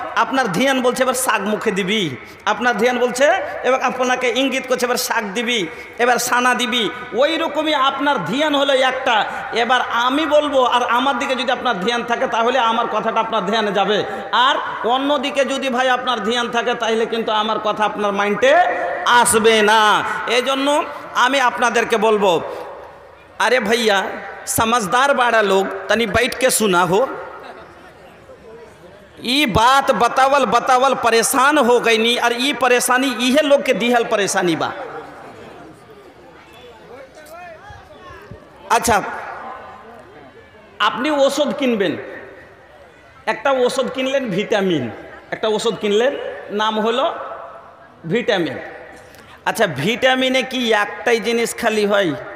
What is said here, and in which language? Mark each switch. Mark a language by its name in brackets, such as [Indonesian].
[Bangla] আপনার ধ্যান বলছে এবার শাক মুখে দিবি, আপনার ধ্যান বলছে এবার আপনাকে ইঙ্গিত করছে এবার শাক দিবি, এবার সানা দিবি। ওই রকমই আপনার ধ্যান হলো একটা। এবার আমি বলবো, আর আমার দিকে যদি আপনার ধ্যান থাকে তাহলে আমার কথাটা আপনার ধ্যানে যাবে, আর অন্যদিকে যদি ভাই আপনার ধ্যান থাকে তাহলে কিন্তু আমার কথা আপনার মাইন্ডে আসবে না। এই জন্য আমি আপনাদেরকে বলবো, [Bhojpuri] अरे भैया समझदार बाड़ा लोग तनी बैठ के सुना हो, ई बात बतावल परेशान हो गई नी, और ई परेशानी इहे लोग के दिहल परेशानी बा। [Bangla] अच्छा, আপনি ওষুধ কিনবেন, একটা ওষুধ কিনলেন ভিটামিন, একটা ওষুধ কিনলেন নাম হলো ভিটামিন। আচ্ছা, ভিটামিনে কি একটাই জিনিস খালি হয়?